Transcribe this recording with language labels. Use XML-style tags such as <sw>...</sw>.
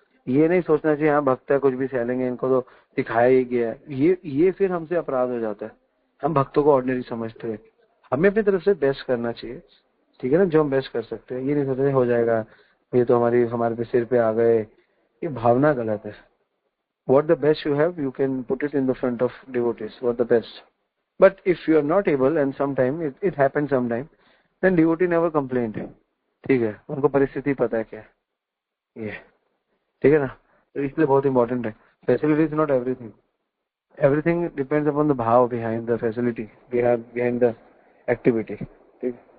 <hi>ये नहीं सोचना चाहिए हाँ भक्त है कुछ भी सहलेंगे, इनको तो दिखाया ही गया है। ये फिर हमसे अपराध हो जाता है। हम भक्तों को ऑर्डिनरी समझते हैं। हमें अपनी तरफ से बेस्ट करना चाहिए, ठीक है ना, जो हम बेस्ट कर सकते हैं। ये नहीं सोचते हो जाएगा, ये तो हमारे पे सिर पे आ गए, ये भावना गलत है।</hi> <en>What the best you have, you can put it in the front of devotees. What the best. But if you are not able, and sometime it happens sometime, then devotee never complained.</en> <hi>ठीक है, उनको परिस्थिति पता है क्या है ये, ठीक है ना। तो इसलिए बहुत इंपॉर्टेंट है।</hi> <en>Facility is not everything, everything depends upon the भाव behind the facility, behind the activity.</en> <hi>ठीक।</hi>